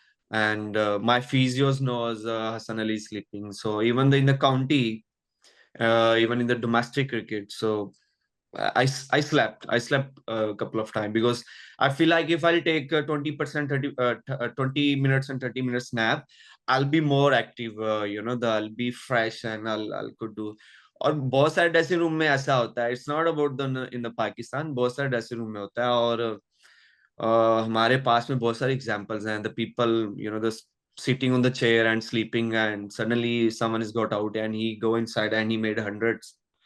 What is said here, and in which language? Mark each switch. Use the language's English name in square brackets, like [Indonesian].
[English] And my physios knows Hassan Ali is sleeping, so even in the county, even in the domestic cricket, so I slept a couple of times, because I feel like if I'll take 20%, 20 minutes and 30 minutes nap, I'll be more active. I'll be fresh, and I'll could do. [Hindi] और बहुत सारे dressing room में ऐसा होता है. [English] It's not about the in the Pakistan. [Hindi] बहुत सारे dressing room में होता है. और हमारे पास में बहुत सारे एग्जांपल्स हैं. [English] The people the sitting on the chair and sleeping, and suddenly someone has got out and he go inside and he made hundreds.